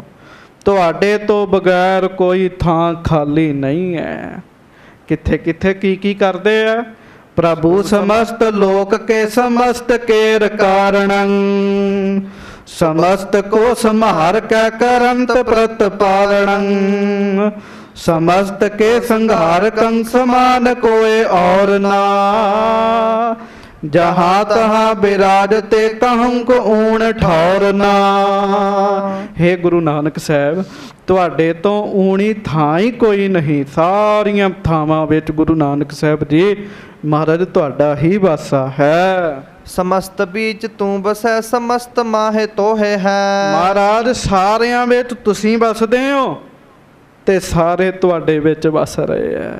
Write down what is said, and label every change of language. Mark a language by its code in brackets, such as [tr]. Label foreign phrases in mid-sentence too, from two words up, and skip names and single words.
[pa] ਤੁਹਾਡੇ ਤੋਂ ਬਗੈਰ ਕੋਈ ਥਾਂ ਖਾਲੀ ਨਹੀਂ ਹੈ। ਕਿੱਥੇ ਕਿੱਥੇ ਕੀ ਕੀ ਕਰਦੇ ਆ? ਪ੍ਰਭੂ ਸਮਸਤ ਲੋਕ ਕੇ, ਸਮਸਤ ਕੇਰ ਕਾਰਣੰ। ਸਮਸਤ ਕੋ ਸੰਹਾਰ ਕੈ, ਕਰੰਤ ਪ੍ਰਤ ਪਾਲਣੰ। ਸਮਸਤ ਕੇ ਸੰਘਾਰ ਕੰ, ਸਮਾਨ ਕੋਇ ਔਰ ਨਾ। ਜਹਾਂ ਤਹਾਂ ਬਿਰਾਜਤੇ, ਕਹੂੰ ਕੋ ਊਣ ਠੌਰ ਨਾ। ਹੇ ਗੁਰੂ ਨਾਨਕ ਸਾਹਬ, ਤੁਹਾਡੇ ਤੋਂ ਊਣੀ ਥਾਂ ਹੀ ਕੋਈ ਨਹੀਂ। ਸਾਰੀਆਂ ਥਾਵਾਂ ਵਿੱਚ ਗੁਰੂ ਨਾਨਕ ਸਾਹਿਬ ਜੀ ਮਹਾਰਾਜ ਤੁਹਾਡਾ ਹੀ ਵਾਸਾ ਹੈ। ਸਮਸਤ ਬੀਚ ਤੂੰ ਬਸੈ, ਸਮਸਤ ਮਾਹੇ ਤੋਹੇ ਹੈ। ਮਹਾਰਾਜ ਸਾਰਿਆਂ ਵਿੱਚ ਤੁਸੀਂ ਵਸਦੇ ਹੋ ਤੇ ਸਾਰੇ ਤੁਹਾਡੇ ਵਿੱਚ ਵਸ ਰਹੇ ਹੈ।